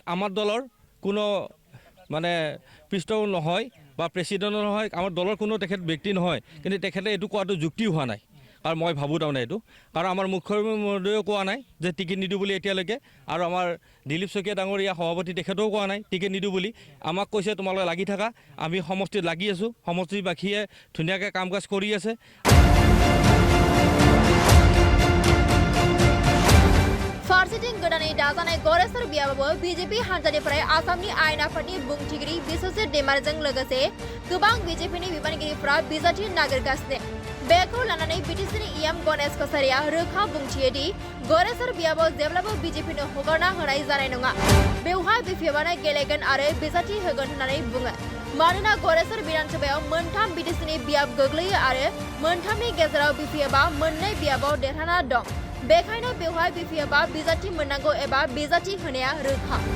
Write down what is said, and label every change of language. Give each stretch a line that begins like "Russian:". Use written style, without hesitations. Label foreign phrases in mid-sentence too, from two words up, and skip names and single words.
Assamese: আমাৰ দলৰ কোনো মানে পৃষ্ঠও নহয় বা প্ৰেচিডেণ্টো নহয় আমাৰ দলৰ কোনো তেখেত ব্যক্তি নহয় কিন্তু তেখেতে এইটো কোৱাটো যুক্তি হোৱা নাই আৰু মই ভাবোঁ তাৰমানে এইটো কাৰণ আমাৰ মুখ্যমন্ত্ৰীয়েও কোৱা নাই যে টিকেট নিদিওঁ বুলি এতিয়ালৈকে আৰু আমাৰ দিলীপ শইকীয়া ডাঙৰীয়া সভাপতি তেখেতেও কোৱা নাই টিকেট নিদিওঁ বুলি আমাক কৈছে তোমালোকে লাগি থাকা আমি সমষ্টিত লাগি আছোঁ সমষ্টিবাসীয়ে ধুনীয়াকৈ কাম কাজ কৰি আছে
Bodo: फारसेथिं गोदानै दाजानाय गरेस्वर बियाबावबो बीजेपी हान्जानिफ्राय आसामनि आयेन आफादनि बुंथिगिरि बिश्वजित दैमारिजों लोगोसे गोबां बीजेपीनि बिबानगिरिफोरा बिजाथि नागिरगासिनो बेखौ लानानै बिटिसिनि इएम गणेश कछारिया रोखा बुंथियो दि गरेस्वर बियाबाव जेब्लाबो बीजेपीनो हगारना होनाय जानाय नङा बेवहाय बीपीएफआनो गेलेगोन आरो बिजाथि होगोन होननानै बुङो मानोना गरेस्वर विधानसभायाव मोनथाम बिटिसिनि बियाब गोग्लैयो आरो मोनथामनि गेजेराव बीपीएफआ मोननै बियाबाव देरहाना दं बेखायनो बेवहाय बीपीएफआ बिजाथि मोननांगौ एबा बिजाथि होनाया रोखा